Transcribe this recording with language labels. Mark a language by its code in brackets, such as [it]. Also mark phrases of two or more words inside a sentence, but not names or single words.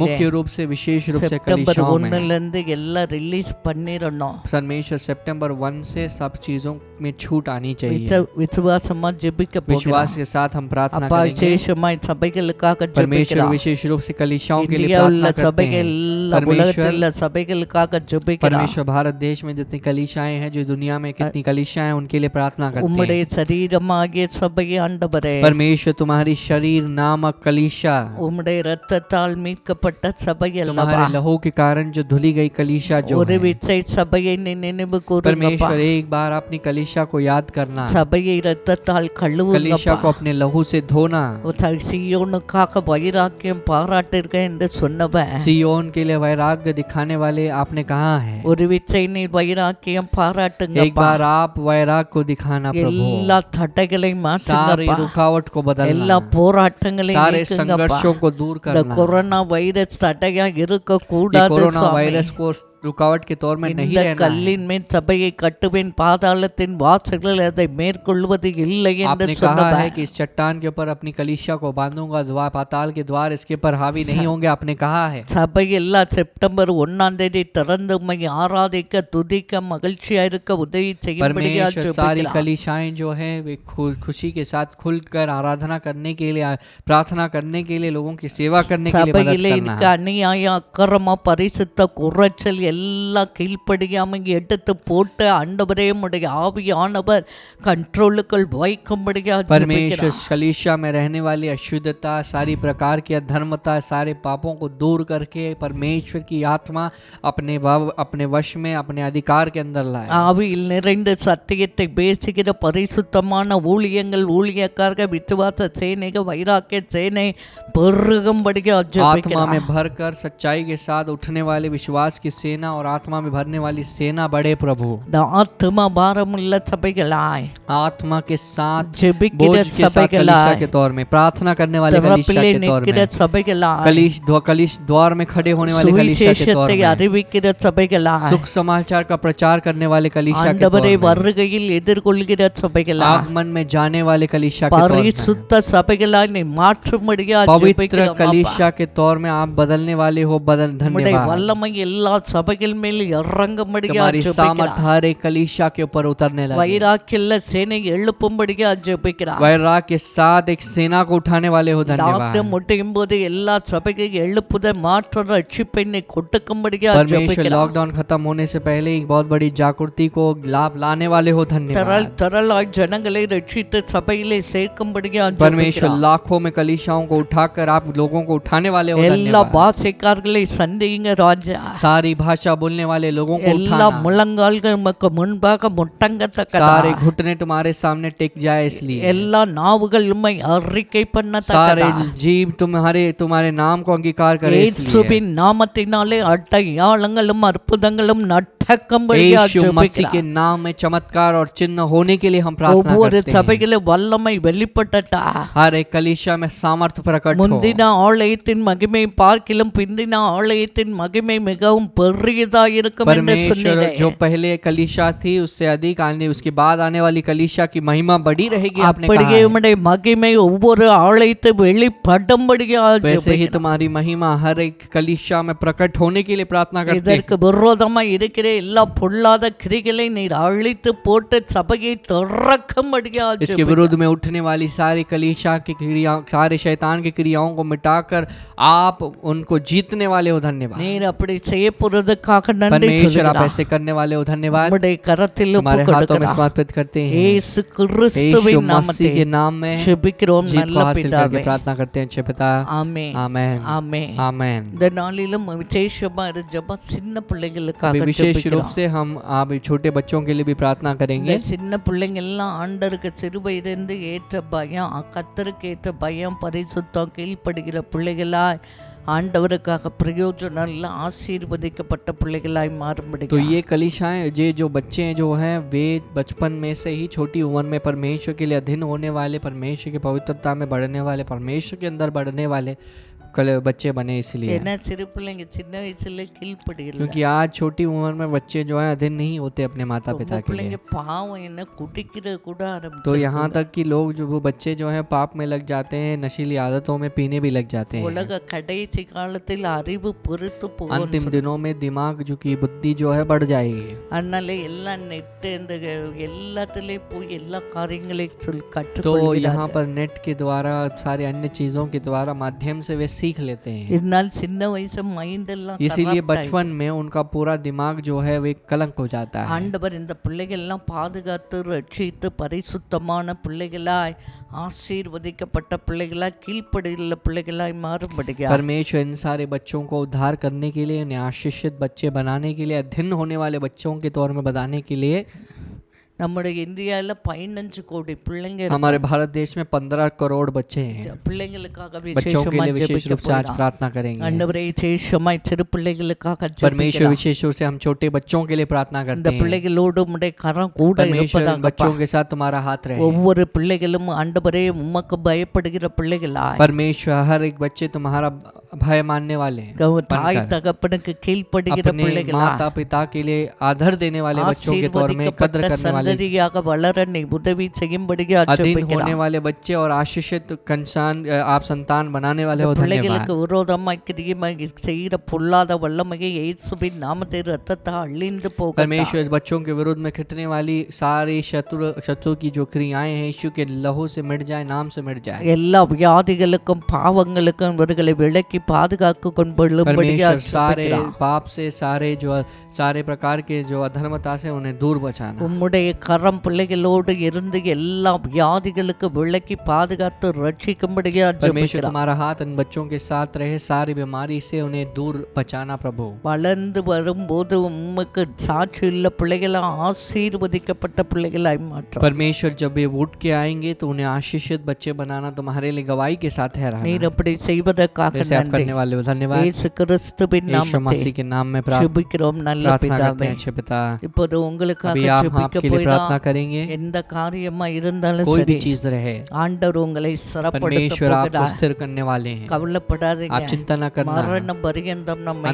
[hi] मुख्य रूप से विशेष रूप से [ta] செப்டம்பர் [hi] कलीसियाओं में [ta] 1 இருந்து எல்லாம் ரிலீஸ் பண்ணிரணும். [hi] परमेश्वर सितंबर 1 से सब चीजों में छूट आनी चाहिए। [ta] விசுவாசமா ஜெபிக்க போகிறோம். [hi] विश्वास के साथ हम प्रार्थना [ta] அப்பா [hi] करेंगे। [ta] விசேஷமாய் சபைகளுக்காக [hi] परमेश्वर [ta] ஜெபிக்கிறோம். [hi] विशेष रूप से कलीसियाओं के लिए [ta] இந்தியா உள்ள [hi] प्रार्थना करते [ta] சபைகள் [hi] हैं। [ta] உலகத்தில் சபைகளுக்காக ஜெபிக்கிறோம். [hi] परमेश्वर भारत देश में जितनी कलीसियाएं हैं, जो दुनिया में कितनी कलीसियाएं हैं, उनके लिए प्रार्थना करते [ta] உம்முடைய [hi] हैं। [ta] சரீரமாகிய சபையை ஆண்டவரே, [hi] परमेश्वर तुम्हारी शरीर नामक कलीसिया, [ta] உம்முடைய இரத்தத்தால் மீட்கப்பட்ட சபை அல்லவா, [hi] तुम्हारे लहू के कारण जो धुली गई कलीसिया जो [ta] ஒரு [hi] है। [ta] விசை சபையை நீ நினைவு கூறுங்கப்பா. [hi] परमेश्वर एक बार अपनी कलीसिया को याद करना, [ta] சபையை இரத்தத்தால் [hi] कलीसिया [ta] கழுவுங்கப்பா. [hi] को अपने लहू से धोना। [ta] சீயோனுக்காக வைராக்கியம் பாராட்டிருக்க என்று சொன்னவன் [hi] सियोन के लिए वैराग्य दिखाने वाले आपने कहा है। [ta] ஒரு விசை நீ வைராக்கியம் [hi] एक [ta] பாராட்டுங்கப்பா. [hi] बार आप वैराग्य को दिखाना प्रभु। [ta] எல்லா தடைகளை [hi] सारी [ta] மாற்றுங்கப்பா. [hi] रुकावट को [ta] எல்லா [hi] बदलना, [ta] போராட்டங்களையும் [hi] सारे [ta] நீக்குங்கப்பா. [hi] संघर्षों को दूर [ta] இந்த [hi] करना। [ta] கொரோனா வைரஸ் தடையா இருக்க [hi] ये [ta] கூடாது [hi] कोरोना [ta] சுவாமி. [hi] वायरस को रुकावट के तौर में नहीं [ta] இந்த [hi] रहना है। [ta] கல்லின் மேல் சபையை கட்டுவேன், பாதாளத்தின் வாசல்கள் அதை மேற்கொள்வது இல்லை என்று [hi] आपने कहा [ta] சொன்னவன் [hi] है कि इस चट्टान के ऊपर अपनी कलीसिया को बांधूंगा, द्वार पाताल के द्वार इसके ऊपर हावी नहीं होंगे, आपने कहा है। [ta] சபை எல்லாம் செப்டம்பர் 1 திறந்து உம்மை ஆராதிக்க துதிக்க மகிழ்ச்சியா இருக்க உதவி செய்யும்படியா [hi] परमेश्वर सारी [ta] ஜெபிக்கிறோம். [hi] कलीसियाएं जो है वे खुशी के साथ खुलकर आराधना करने के लिए, प्रार्थना करने के लिए, लोगों की सेवा करने के लिए मदद [ta] சபையிலே [hi] करना [ta] இருக்க [hi] है। [ta] அநியாயம் அக்கிரம பரிசுத்த குறைச்சல் எல்லாம் கீழ்ப்படியாம எடுத்து போட்டு ஆண்டவரே உம்முடைய ஆவியானவர் கண்ட்ரோலுக்குள் வைக்கும்படியா [hi] परमेश्वर [ta] ஜெபிக்கிறோம். [hi] कलीसिया में रहने वाली अशुद्धता, सारी प्रकार की अधर्मता, सारे पापों को दूर करके परमेश्वर की आत्मा अपने वश में, अपने अधिकार के अंदर लाए। [ta] ஆவியில் நிறைந்த சத்தியத்தை பேசுகிற பரிசுத்தமான ஊழியங்கள் ஊழியக்காரர்கள் விசுவாச சேனைக வைராக்கிய சேனை பெருகும்படியா [hi] आत्मा [ta] ஜெபிக்கிறோம். [hi] में भरकर सच्चाई के साथ उठने वाले विश्वास की सेना और आत्मा में भरने वाली सेना बढ़े प्रभु। [ta] இந்த ஆத்தும பாரமுள்ள சபைகளாய் [hi] आत्मा के साथ [ta] ஜெபிக்கிற [hi] बोझ के साथ कलीसिया [ta] சபைகளாய் [hi] के तौर में, प्रार्थना करने वाले कलीसिया [ta] திறப்பிலே [hi] के तौर [ta] நிற்கிற [hi] में, [ta] சபைகளாய் [hi] कलीस द्वार में खड़े होने वाले कलीसिया के तौर [ta] சுவிசேஷத்தை [hi] में, [ta] அறிவிக்கிற சபைகளாய் [hi] सुख समाचार का प्रचार करने वाले कलीसिया के तौर [ta] ஆண்டவரை [hi] में, [ta] வருகையில் எதிர்கொள்கிற சபைகளாய் [hi] आगमन में जाने वाले कलीसिया के तौर में, [ta] பரிசுத்த சபைகளாய் நீ மாற்றும்படியா [hi] पवित्र [ta] ஜெபிக்கிறோம் அப்பா. [hi] कलीसिया के तौर में आप बदलने वाले हो। [ta] உம்முடைய [hi] धन्यवाद। [ta] வல்லமை எல்லா சபைகள் மேல் இறங்கும்படியா [hi] तुम्हारी सामर्थ [ta] ஜெபிக்கிறோம். [hi] हर एक कलीसिया के ऊपर उतरने लगे। [ta] வைராக்கியல்ல சேனை எழுப்பும்படியா ஜெபிக்கிறோம். [hi] वैराग के साथ एक सेना को उठाने वाले हो। [ta] டாக்டர் [hi] धन्यवाद। [ta] முட்டையும் போது எல்லா சபைகள் எழுப்புத மாற்ற ரட்சிப்பை நீ கொடுக்கும்படியா [hi] परमेश्वर [ta] ஜெபிக்கிறோம். [hi] लॉकडाउन खत्म होने से पहले एक बहुत बड़ी जागृति को लाभ लाने वाले हो। धन्यवाद। [ta] திரளாய் ஜனங்களை ரட்சித்து சபையிலே சேர்க்கும்படியா [hi] परमेश्वर [ta] ஜெபிக்கிறோம். [hi] लाखों में कलीसियाओं को उठाकर आप लोगों को उठाने वाले हो। [ta] எல்லா [hi] धन्यवाद। [ta] பாஷைக்காரர்களை சந்திங்க ராஜா. [hi] सारी भाषा बोलने वाले लोगों को [ta] எல்லா [hi] उठाना, [ta] முழங்கால்கள் உமக்கு முன்பாக முட்டங்கத்தக்கதா. [hi] सारे घुटने तुम्हारे सामने टेक जाए इसलिए, [ta] எல்லா நாவுகள் உம்மை அறிக்கை [hi] सारे [ta] பண்ணத்தக்கதா. [hi] जीव तुम्हारे नाम को अंगीकार करे इसलिए, [ta] இயேசுவின் நாமத்தினாலே அடையாளங்களும் அற்புதங்களும் நட்ட நடக்கும்படியா [hi] यीशु मसीह के [ta] ஜெபிக்கிறோம். [hi] नाम में चमत्कार और चिन्ह होने के लिए हम प्रार्थना [ta] ஒவ்வொரு [hi] करते हैं। [ta] சபையிலும் வல்லமை வெளிப்பட்டட்டா. [hi] हर एक कलीसिया में सामर्थ प्रकट हो। [ta] முந்தின ஆலயத்தின் மகிமை பார்க்கிலும் பிந்தின ஆலயத்தின் மகிமை மிகவும் பெரியதா இருக்கும் என்று [hi] परमेश्वर [ta] சொன்னீரே. [hi] जो पहले कलीसिया थी उससे अधिक आने उसके बाद आने वाली कलीसिया की महिमा बड़ी रहेगी आपने कहा [ta] அப்படியே [hi] है। [ta] உம்முடைய மகிமை ஒவ்வொரு ஆலயத்தை வெளிப்படும்படியா [hi] वैसे ही [ta] ஜெபிக்கிறோம். [hi] तुम्हारी महिमा हर एक कलीसिया में प्रकट होने के लिए प्रार्थना करते हैं। [ta] இதற்கு விரோதமா இருக்கிற எல்லா பொல்லாத கிரிகளை நீர் அழித்து போட்டு சபையை திறக்கும்படியா [hi] इसके [ta] ஜெபிக்கிறோம். [hi] विरोध में उठने वाली सारी कलीसिया की क्रिया सारे शैतान की क्रियाओं को मिटाकर आप उनको जीतने वाले हो। धन्यवाद [ta] நீர் அப்படி செய்ய போறதுக்காக நன்றி [hi] परमेश्वर, आप [ta] சொல்கிறோம். [hi] ऐसे करने वाले हो। धन्यवाद [ta] உம்முடைய கரத்தில் [hi] हमारे [ta] ஒப்புக் [hi] हाथों में [ta] கொடுக்கிறோம். [hi] समर्पित करते हैं। [ta] இயேசு [hi] यीशु [ta] கிறிஸ்துவின் [hi] मसीह [ta] நாமத்தில் [hi] के नाम में [ta] ஜெபிக்கிறோம் [hi] जीत को [ta] நல்ல [hi] हासिल करके [ta] பிதாவே. [hi] प्रार्थना करते हैं अच्छे पिता। [ta] ஆமென். [hi] आमेन [ta] ஆமென். [hi] आमेन। [ta] இந்த நாளிலும் விசேஷமா ஜெபம் சின்ன பிள்ளைகளுக்காக [hi] अभी विशेष रूप [ta] ஜெபிக்கிறோம். [hi] से हम आप छोटे बच्चों के लिए भी प्रार्थना [ta] இந்த [hi] करेंगे। [ta] சின்ன பிள்ளைங்க எல்லாம் ஆண்டருக்கு சிறுவயதிலிருந்து ஏற்ற பயம் கர்த்தருக்கு ஏற்ற பயம் பரிசுத்தம் கீழ்ப்படுகிற பிள்ளைகளாய் ஆண்டவருக்காக பிரயோஜனம் எல்லாம் ஆசீர்வதிக்கப்பட்ட பிள்ளைகளாய் மாறும்படி [hi] तो ये कलीसियाएं ये जो बच्चे हैं जो हैं वे बचपन में से ही छोटी उम्र में परमेश्वर के लिए अधीन होने वाले, परमेश्वर की पवित्रता में बढ़ने वाले, परमेश्वर के अंदर बढ़ने वाले बच्चे बने इसलिए, [ta] ஏன்னா சிறு பிள்ளைங்க சின்ன வயசுல கீழ்ப்படுகிறது. [hi] क्योंकि आज छोटी उम्र में बच्चे जो हैं अधीन नहीं होते अपने माता पिता के [ta] பிள்ளைங்க [hi] लिए। [ta] பாவம் என்ன குடிக்கிற கூட [hi] तो [ta] ஆரம்பிச்சு [hi] यहाँ तक कि लोग जो वो बच्चे जो हैं पाप में लग जाते हैं, नशीली आदतों में पीने भी लग जाते हैं। [ta] உலக கடைசி காலத்தில் அறிவு பொறுத்து போகும். [hi] अंतिम दिनों में दिमाग जो की बुद्धि जो है बढ़ जाएगी। [ta] அதனால எல்லாம் நெட் இந்த எல்லாத்துலயும் போய் எல்லா காரியங்களையும் சொல்லி [hi] तो [ta] கற்றுக்கொள்கிறார்கள். [hi] यहाँ पर नेट के द्वारा सारे अन्य चीजों के द्वारा माध्यम से वे सीख लेते हैं। [ta] இதனால் சின்ன வயசு மைண்ட் எல்லாம் [hi] इसीलिए [ta] corrupt ஆயிடுது. [hi] बचपन में उनका पूरा दिमाग जो है वो कलंक हो जाता है। [ta] ஆண்டவர் இந்த பிள்ளைகள் எல்லாம் பாதுகாத்து ரட்சித்து பரிசுத்தமான பிள்ளைகளாய் ஆசீர்வதிக்கப்பட்ட பிள்ளைகளாய் கீழ்ப்படியுள்ள பிள்ளைகளாய் மாறும்படியா [hi] परमेश्वर इन सारे बच्चों को उद्धार करने के लिए, उन्हें आशीषित बच्चे बनाने के लिए, अधीन होने वाले बच्चों के तौर में बताने के लिए [ta] நம்முடைய இந்தியாவில் 15 கோடி பிள்ளைங்க [hi] हमारे भारत देश में 15 करोड़ बच्चे हैं। [ta] பிள்ளைங்களுக்காக [hi] बच्चों के लिए विशेष रूप से आज [ta] விசேஷமா [hi] प्रार्थना करेंगे। [ta] ஆண்டவரே விசேஷமாய் சிறு பிள்ளைகளுக்காக [hi] परमेश्वर [ta] ஜெபிக்கிறோம். [hi] विशेष रूप से हम छोटे बच्चों के लिए प्रार्थना [ta] இந்த [hi] करते हैं। [ta] பிள்ளைகளோடு உம்முடைய கரம் கூட [hi] परमेश्वर इन [ta] இருப்பதாக [hi] बच्चों के साथ तुम्हारा हाथ रहे। [ta] ஒவ்வொரு பிள்ளைகளும் ஆண்டவரே உமக்கு பயப்படுகிற பிள்ளைகளாய் [hi] परमेश्वर हर एक बच्चे तुम्हारा भय मानने वाले हैं। [ta] தாய் தகப்பனுக்கு கீழ்ப்படுகிற [hi] अपने [ta] பிள்ளைகளாய் [hi] माता पिता के लिए आदर देने वाले बच्चों के तौर में कद्र [ta] ஆசீர்வதிக்கப்பட்ட [hi] करने वाले, [ta] சந்ததியாக வளர நீ உதவி செய்யும்படியா [hi] अधीन होने [ta] ஜெபிக்கிறோம். [hi] वाले बच्चे और आशीषित आप संतान बनाने वाले हो। धन्यवाद [ta] பிள்ளைகளுக்கு விரோதமாய் கிரியமாய் செய்கிற பொல்லாத வல்லமையை இயேசுவின் நாமத்தை ரத்தத்தை அழிந்து போகட்டும். [hi] परमेश्वर इस बच्चों के विरुद्ध में खिंचने वाली सारी शत्रु की जो क्रियाएं हैं यीशु के लहू से मिट जाए, नाम से मिट जाए। [ta] எல்லா வியாதிகளுக்கும் பாவங்களுக்கும் இவர்களை விலக்கி பாதுகாத்து கொள்ளும்படியா [hi] परमेश्वर सारे [ta] ஜெபிக்கிறோம். [hi] पाप से सारे प्रकार के जो अधर्मता से उन्हें दूर बचाना। [ta] உம்முடைய கரம் பிள்ளைகளோடு இருந்து எல்லா வியாதிகளுக்கு விலக்கி பாதுகாத்து ரட்சிக்கும்படியா [hi] परमेश्वर [ta] ஜெபிக்கிறோம். [hi] तुम्हारा हाथ इन बच्चों के साथ रहे, सारी बीमारी से उन्हें दूर बचाना प्रभु। [ta] வளர்ந்து வரும்போது உமக்கு சாட்சியுள்ள பிள்ளைகளை ஆசீர்வதிக்கப்பட்ட பிள்ளைகளாய் மாற்றும். [hi] परमेश्वर जब ये उठ के आएंगे तो उन्हें आशीषित बच्चे बनाना तुम्हारे लिए गवाही के साथ है [ta] நீர் அப்படி செய்வதற்காக [hi] जैसे आप [ta] நன்றி. [hi] करने वाले हो। धन्यवाद [ta] இயேசு கிறிஸ்துவின் [hi] यीशु [ta] நாமத்தில் [hi] मसीह के नाम में [ta] ஜெபிக்கிறோம் நல்ல [hi] प्रार्थना करते [ta] பிதாவே. [hi] हैं अच्छे पिता। [ta] இப்போது உங்களுக்காக [hi] अभी आप [ta] ஜெபிக்க [hi] आपके लिए प्रार्थना [ta] போய்தான் [hi] करेंगे। [ta] எந்த காரியமா இருந்தாலும் [hi] कोई [ta] சரி [hi] भी चीज रहे, [ta] ஆண்டவர் உங்களை சிறப்படுத்த [hi] परमेश्वर आपको [ta] போகிறார். [hi] स्थिर करने वाले हैं। [ta] கவலைப்படாதீங்க. [hi] आप चिंता न करना, [ta] மரண பரியந்தம் நம்மை